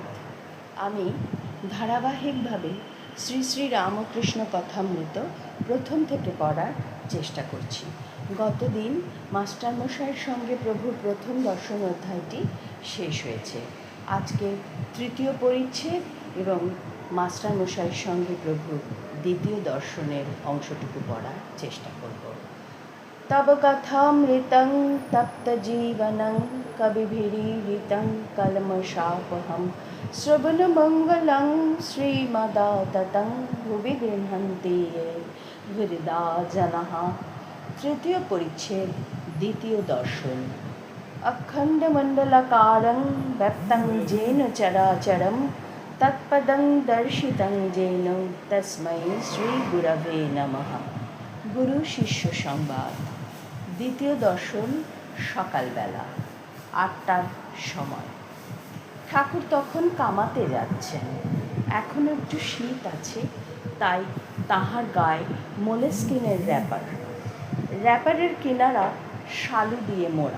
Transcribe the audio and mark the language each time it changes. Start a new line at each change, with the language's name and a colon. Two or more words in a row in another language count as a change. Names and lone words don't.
Bangla: আমি ধারাবাহিকভাবে শ্রী শ্রী রামকৃষ্ণ কথামৃত প্রথম থেকে পড়ার চেষ্টা করছি। গতদিন মাস্টারমশাইয়ের সঙ্গে প্রভুর প্রথম দর্শন অধ্যায়টি শেষ হয়েছে। আজকে তৃতীয় পরিচ্ছেদ এবং মাস্টারমশাইয়ের সঙ্গে প্রভুর দ্বিতীয় দর্শনের অংশটুকু পড়ার চেষ্টা করব।
Sanskrit: तब कथामृतं तप्तजीवनं कविभिरीडितं कल्मषापहं श्रवणमङ्गलं श्रीमदाततं भुवि गृह्णन्ति ये हृदा जनाः। तृतीय परिच्छेद द्वितीय दर्शन। अखण्डमण्डलाकारं व्यक्तं येन चराचरं तत्पदं दर्शितं येन तस्मै श्रीगुरवे नमः। गुरु शिष्य संवाद।
Bangla: দ্বিতীয় দর্শন সকালবেলা ৮টার সময়। ঠাকুর তখন কামাতে যাচ্ছেন। এখনও একটু শীত আছে, তাই তাহার গায়ে মোলেস্কিনের র্যাপারের কিনারা শালু দিয়ে মোড়া।